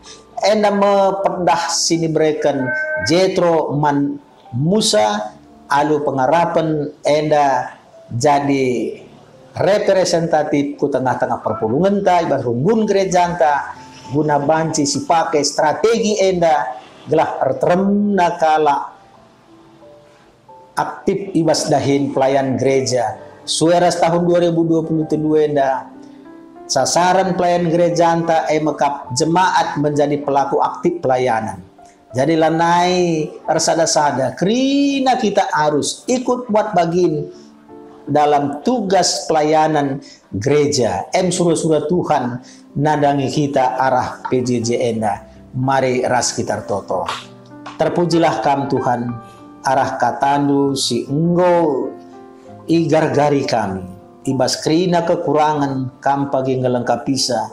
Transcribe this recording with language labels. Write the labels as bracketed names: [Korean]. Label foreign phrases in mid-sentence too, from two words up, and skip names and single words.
[Batak Karo] Enda mependah sini berikan jetro man Musa alu pengarapan enda jadi representatif ku tengah-tengah perpulungan ta ibas runggun gereja ta guna banci si pakai strategi enda gelah ertrem nakala aktif ibas dahin pelayan gereja sueras tahun 2022 enda sasaran pelayan gereja anta mekap jemaat [Indonesian] menjadi pelaku aktif pelayanan. [Batak Karo] Jadi lanai ersada-sada kerina kita harus ikut buat bagin [Indonesian] dalam tugas pelayanan gereja. [Batak Karo] Surah-surah Tuhan nadangi kita arah PJJ enda. Mari ras kita toto. Terpujilah kam Tuhan arah katandu si enggo igar-gari kami. Ibas kerina kekurangan kam pagi ngelengkapisa.